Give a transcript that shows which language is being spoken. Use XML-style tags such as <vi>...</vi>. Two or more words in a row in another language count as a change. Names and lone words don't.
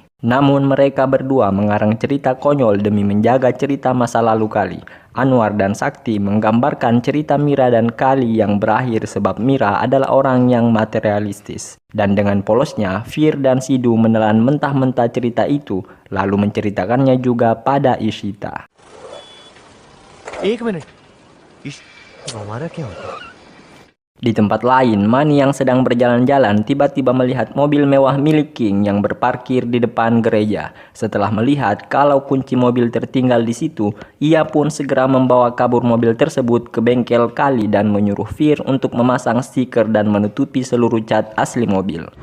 <id>Namun mereka berdua mengarang cerita konyol demi menjaga cerita masa lalu Kali. Anwar dan Sakti menggambarkan cerita Mira dan Kali yang berakhir sebab Mira adalah orang yang materialistis. Dan dengan polosnya, Fir dan Sidu menelan mentah-mentah cerita itu, lalu menceritakannya juga pada Ishita.</id> <hi>एक मिनट हमारा क्या होता है?</hi> <id>Di tempat lain, Mani yang sedang berjalan-jalan tiba-tiba melihat mobil mewah milik King yang berparkir di depan gereja. Setelah melihat kalau kunci mobil tertinggal di situ, ia pun segera membawa kabur mobil tersebut ke bengkel Kali dan menyuruh Fir untuk memasang stiker dan menutupi seluruh cat asli mobil.</id>